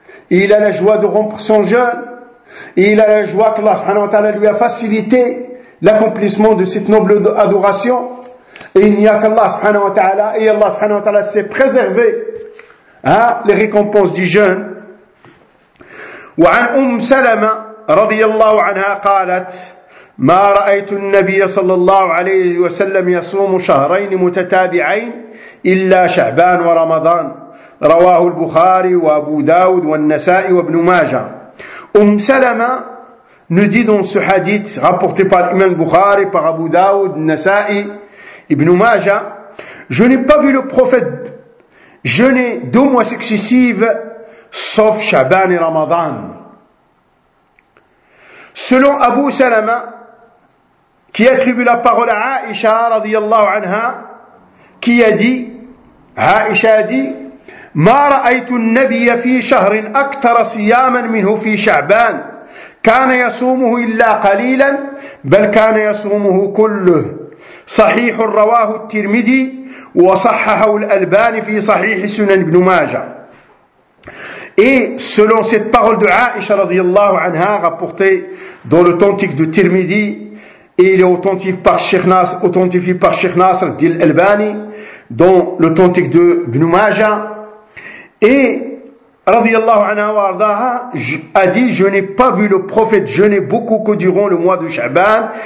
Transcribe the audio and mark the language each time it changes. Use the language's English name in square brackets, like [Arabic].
[French] Et il a la joie de rompre son jeûne. Et il a la joie que Allah subhanahu wa ta'ala lui a facilité l'accomplissement de cette noble adoration. Et il n'y a qu'Allah subhanahu wa ta'ala, et Allah subhanahu wa ta'ala s'est préservé les récompenses du jeûne. [Arabic] وعن أم سلمة رضي الله عنها قالت ما رأيت النبي صلى الله عليه وسلم يصوم شهرين متتابعين إلا شعبان ورمضان. رواه البخاري وأبو داود والنسائي وابن ماجه. [French] أم سلمة nous dit dans ce hadith rapporté par l'imam Bukhari, par Abu Daoud, Nasa'i, Ibn Majah, je n'ai pas vu le prophète jeûner deux mois successifs sauf Shaban et Ramadan. Selon Abu Salama, qui attribue la parole à Aïcha radiyallahu anha, qui a dit, Aïcha a dit, [Arabic] ma ra'aytu an-nabiyya fi shahrin aktara siyaman minhu fi Shaban. كان يصومه إلا قليلا بل كان يصومه كله. صحيح رواه الترمذي وصححه الألباني في صحيح سنن ابن ماجه. [French] Et selon cette parole de Aïcha radiyallahu anha rapportée dans l'authentique de Tirmidhi et il est authentifié par Cheikh Nasr dit l'Albani dans l'authentique de ibn Majah. Et radiyallahu anha wa ardaha a dit je n'ai pas vu le prophète jeûner beaucoup que durant le mois de Sha'ban.